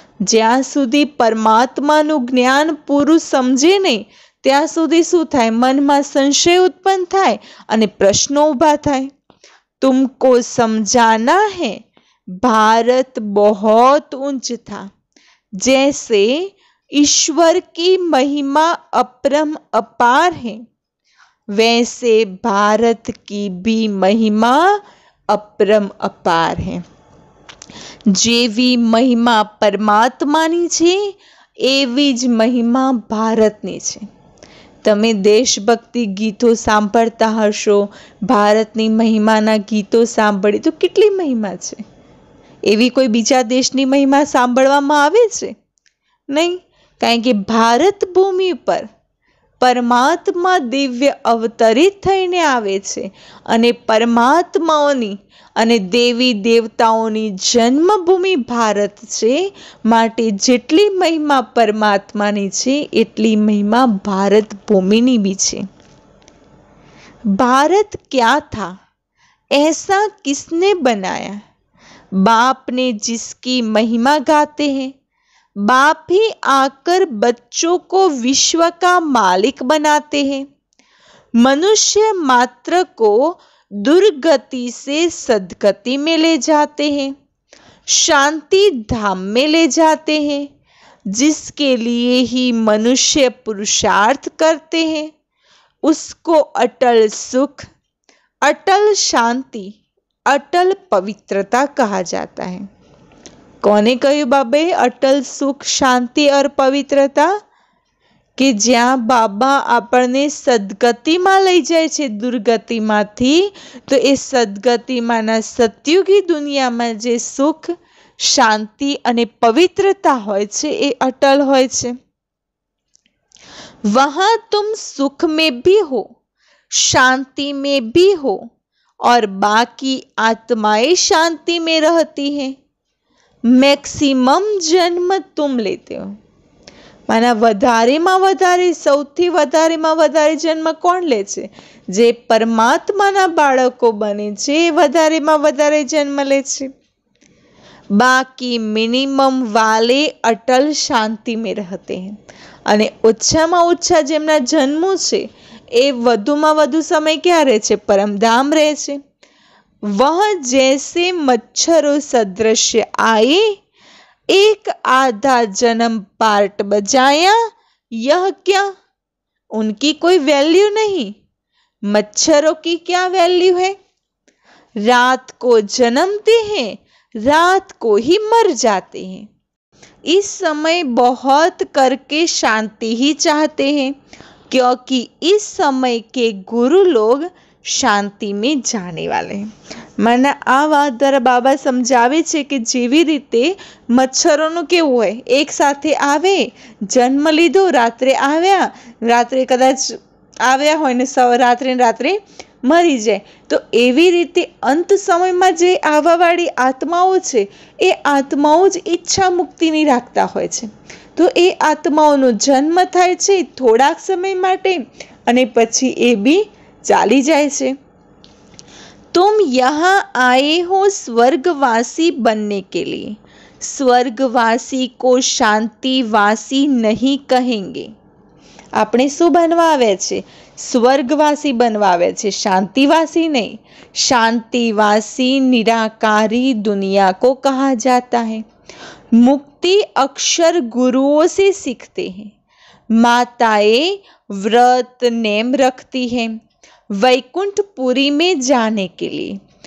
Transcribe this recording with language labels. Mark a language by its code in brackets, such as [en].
[gu] ज्यां सुधी परमात्माનું જ્ઞાન પૂરું સમજે નહીં ત્યાં સુધી શું થાય? મનમાં સંશય ઉત્પન્ન થાય અને પ્રશ્નો ઊભા થાય। [hi] तुमको समझाना है भारत बहुत ऊंच था, जैसे ईश्वर की महिमा अपरम अपार है वैसे भारत की भी महिमा अपरम अपार है। [gu] जेवी महिमा परमात्मानी छे एवी ज महिमा भारतनी छे। તમે દેશભક્તિ ગીતો સાંભળતા હશો, ભારતની મહિમાના ગીતો સાંભળી તો કેટલી મહિમા છે? એવી કોઈ બીજા દેશની મહિમા સાંભળવામાં આવે છે? નહીં, કારણ કે ભારત ભૂમિ પર પરમાત્મા દિવ્ય અવતરિત થઈને આવે છે અને પરમાત્માઓની અને દેવી દેવતાઓની જન્મભૂમિ ભારત છે। માટે જેટલી મહિમા પરમાત્માની છે એટલી મહિમા ભારત ભૂમિની બી છે। [hi] भारत क्या था, ऐसा किसने बनाया? बाप ने जिसकी महिमा गाते हैं, बाप ही आकर बच्चों को विश्व का मालिक बनाते हैं। मनुष्य मात्र को दुर्गति से सद्गति में ले जाते हैं, शांति धाम में ले जाते हैं, जिसके लिए ही मनुष्य पुरुषार्थ करते हैं। उसको अटल सुख, अटल शांति, अटल पवित्रता कहा जाता है। [gu] કોને કહ્યું બાબાએ અટલ સુખ, શાંતિ और પવિત્રતા? કે જ્યાં બાબા આપણને સદગતિમાં લઈ જાય છે દુર્ગતિમાંથી, તો એ સદગતિમાંના સતયુગી દુનિયામાં જે સુખ, શાંતિ અને પવિત્રતા હોય છે એ અટલ હોય છે। [hi] वहां तुम सुख में भी हो, शांति में भी हो और बाकी आत्माएं शांति में रहती हैं। मैक्सिमम जन्म तुम लेते हो। [gu] माना વધારેમાં વધારે, સૌથી વધારેમાં વધારે જન્મ કોણ લે છે? જે પરમાત્માના બાળકો બને છે એ વધારેમાં વધારે જન્મ લે છે। [hi] बाकी मिनिमम वाले अटल शांति में रहते हैं। [gu] અને ઓછામાં ઓછા જેમના જન્મો છે એ વધુમાં વધુ સમય ક્યાં રહે છે? પરમધામ રહે છે। [hi] वह जैसे मच्छरों सदृश्य आए, एक आधा जन्म पार्ट बजाया, यह क्या? उनकी कोई वैल्यू नहीं। मच्छरों की क्या वैल्यू है? रात को जन्मते हैं, रात को ही मर जाते हैं। इस समय बहुत करके शांति ही चाहते हैं, क्योंकि इस समय के गुरु लोग शांति में जाने वाले हैं। [gu] माना आ વાત દ્વારા બાબા સમજાવે છે કે જેવી રીતે મચ્છરોનું કેવું હોય, એક સાથે આવે, જન્મ લીધો, રાત્રે આવ્યા, રાત્રે કદાચ આવ્યા હોય ને રાત્રે મરી જાય, તો એવી રીતે અંત સમયમાં જે આવવાવાળી આત્માઓ છે એ આત્માઓ જ ઈચ્છા મુક્તિની રાખતા હોય છે। તો એ આત્માઓનો જન્મ થાય છે થોડાક સમય માટે અને પછી એ બી ચાલી જાય છે। [hi] तुम यहाँ आए हो स्वर्गवासी बनने के लिए। स्वर्गवासी को शांतिवासी नहीं कहेंगे। [gu] આપણે શું બનવા આવ્યા છે? સ્વર્ગવાસી બનવા આવ્યા છે, શાંતિવાસી नहीं। [hi] शांतिवासी निराकारी दुनिया को कहा जाता है। मुक्ति अक्षर गुरुओं से सीखते हैं। माताएं व्रत नेम रखती हैं वैकुंठपुरी में जाने के लिए।